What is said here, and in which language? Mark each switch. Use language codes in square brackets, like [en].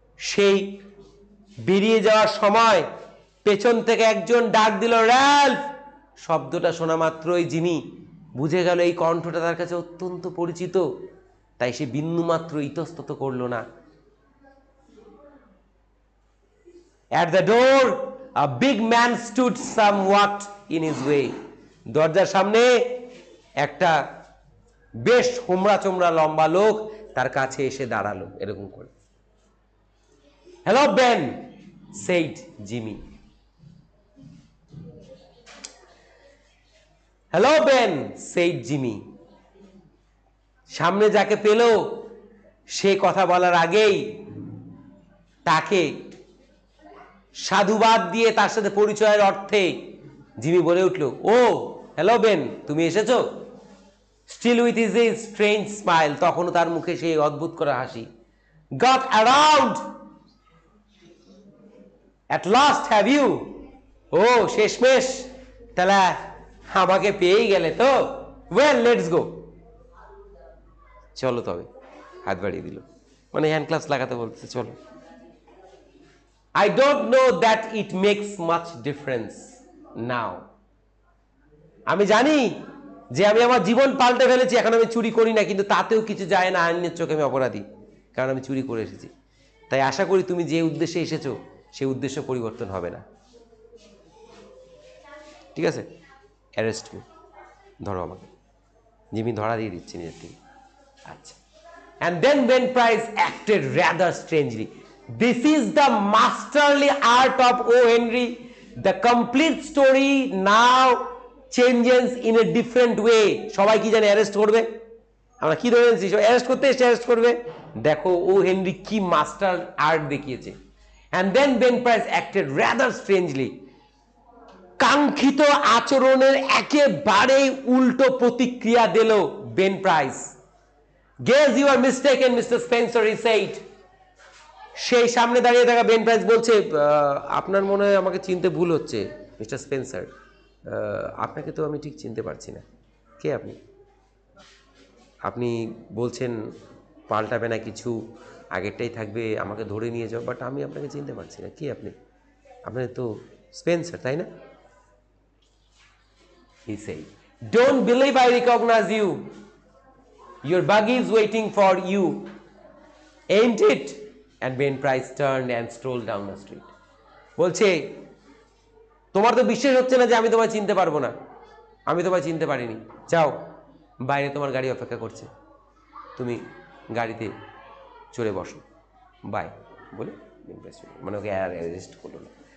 [bn] সেই বেরিয়ে যাওয়ার সময় পেছন থেকে একজন ডাক দিল, র্যালফ। শব্দটা শোনা মাত্রই জিমি বুঝে গেল এই কণ্ঠটা তার কাছে অত্যন্ত পরিচিত, তাই সে বিন্দুমাত্র ইতস্তত করল না। [en] At the door, a big man stood somewhat in his way. [bn] দরজার সামনে একটা বেশ হোমরা চোমরা লম্বা লোক তার কাছে এসে দাঁড়ালো এরকম করে। [en] Hello Ben, said Jimmy. Hello Ben, said Jimmy. [bn] সামনে যাকে পেল সে কথা বলার আগেই তাকে সাধুবাদ দিয়ে তার সাথে পরিচয়ের অর্থে জিমি বলে উঠল, ও হ্যালো বেন, তুমি এসেছো? [en] still with his a strange smile, [bn] তখনও তার মুখে সেই অদ্ভুত করা হাসি। [en] Got around at last have you? [bn] ও শেষমেশ তাহলে আমাকে পেয়েই গেলে তো, [en] well let's go, [bn] চলো তবে। হাত বাড়িয়ে দিল, মানে হ্যান্ড ক্লাস লাগাতে বলতে, চলো। [en] I don't know that it makes much difference now. [bn] আমি জানি যে আমি আমার জীবন পাল্টে ফেলেছি, এখন আমি চুরি করি না, কিন্তু তাতেও কিছু যায় না, আইনের চোখে আমি অপরাধী, কারণ আমি চুরি করে এসেছি। তাই আশা করি তুমি যে উদ্দেশ্যে এসেছো সেই উদ্দেশ্য পরিবর্তন হবে না। ঠিক আছে, [en] arrest me, [bn] ধরো আমাকে। জিমি ধরা দিয়ে দিচ্ছি নিজের থেকে। আচ্ছা। [en] And then Ben Price acted rather strangely. This is the masterly art of O. Henry. The complete story now changes in a different way. [bn] সবাই কি জানে অ্যারেস্ট করবে? আমরা কি ধরে নিয়েছি অ্যারেস্ট করতে এসে অ্যারেস্ট করবে? দেখো ও হেনরি কি মাস্টার আর্ট দেখিয়েছে। [en] And then Ben Price acted rather strangely. [bn] কাঙ্ক্ষিত আচরণের একেবারেই উল্টো প্রতিক্রিয়া দিল Ben price. [en] Guess you are mistaken, Mr. Spencer, he said. [bn] সেই সামনে দাঁড়িয়ে থাকা বেন প্রাইস বলছে, আপনার মনে হয় আমাকে চিনতে ভুল হচ্ছে মিস্টার স্পেন্সার, আপনাকে তো আমি ঠিক চিনতে পারছি না। কে আপনি? আপনি বলছেন পাল্টাবে না কিছু, আগেরটাই থাকবে, আমাকে ধরে নিয়ে যাও, বাট আমি আপনাকে চিনতে পারছি না। কে আপনি? আপনি তো স্পেন্সার, তাই না? [en] He said, don't believe I recognize you. Your buggy is waiting for you, ain't it? And Ben Price turned and strolled down the street. [bn] বলছে, তোমার তো বিশ্বাস হচ্ছে না যে আমি তোমায় চিনতে পারবো না, আমি তোমায় চিনতে পারিনি। যাও, বাইরে তোমার গাড়ি অপেক্ষা করছে, তুমি গাড়িতে চড়ে বসো, বাই বলে মানে ওকে অ্যারেস্ট করলো না।